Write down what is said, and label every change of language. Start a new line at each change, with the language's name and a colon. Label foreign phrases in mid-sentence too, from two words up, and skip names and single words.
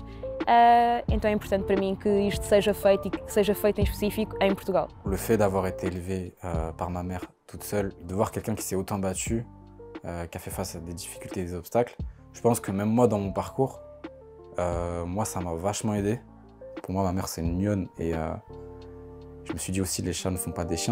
Portuguese: Então é importante para mim que isto seja feito e que seja feito em específico em Portugal.
French: Le fait d'avoir été élevé par ma mère toute seule, de voir quelqu'un qui s'est autant battu, qui a fait face à des difficultés et des obstacles, je pense que même moi dans mon parcours, moi ça m'a vachement aidé. Pour moi, ma mère, c'est une lionne et je me suis dit aussi, les chats ne font pas des chiens.